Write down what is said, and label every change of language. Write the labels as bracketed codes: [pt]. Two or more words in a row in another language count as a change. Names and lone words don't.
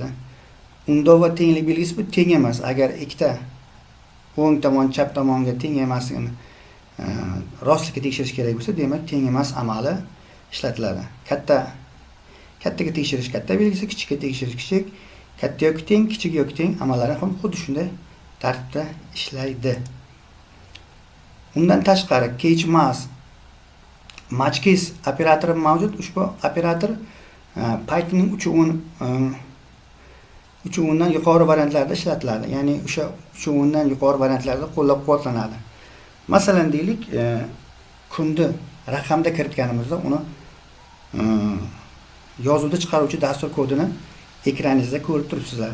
[uz] Undov va tenglik belgisi bu teng emas. Agar ikkita o'ng tomon, chap tomonga teng emasligini rostlikka tekshirish kerak bo'lsa, demak teng emas amali ishlatiladi. Kattaga tekshirish katta belgisi, kichikka tekshirish kichik, katta yoki teng, kichik yoki teng amallari ham xuddi shunday tartibda ishlaydi. Undan tashqari [en] catch mass match case [uz] operatori mavjud. Ushbu operator Pythonning 3.10dan yuqori variantlarida ishlatiladi. Ya'ni o'sha 3.10dan yuqori variantlarda qo'llab-quvvatlanadi. Masalan, deylik, kunni raqamda kiritganimizda uni yozuvda chiqaruvchi dastur kodini ekraningizda ko'rib turibsizlar.